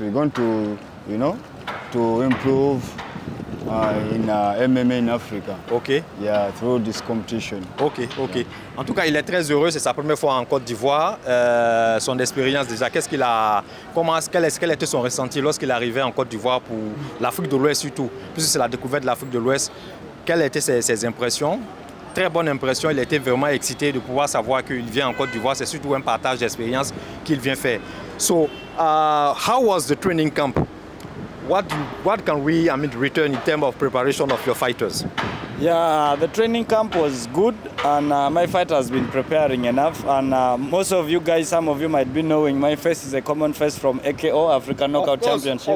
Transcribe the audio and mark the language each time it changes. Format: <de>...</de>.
<en>We're going to, to improve in MMA in Africa. Yeah, through this competition.</en> <fr>En tout cas, il est très heureux. C'est sa première fois en Côte d'Ivoire. Son expérience déjà, quel était son ressenti lorsqu'il arrivait en Côte d'Ivoire pour l'Afrique de l'Ouest surtout, puisque c'est la découverte de l'Afrique de l'Ouest. Quelles étaient ses impressions? Très bonne impression. Il était vraiment excité de pouvoir savoir qu'il vient en Côte d'Ivoire. C'est surtout un partage d'expérience qu'il vient faire.</fr> <en>So, how was the training camp? What can we return in terms of preparation of your fighters? Yeah, the training camp was good, and my fight has been preparing enough. And most of you guys, some of you might be knowing, my face is a common face from AKO, African Knockout Championship.</en>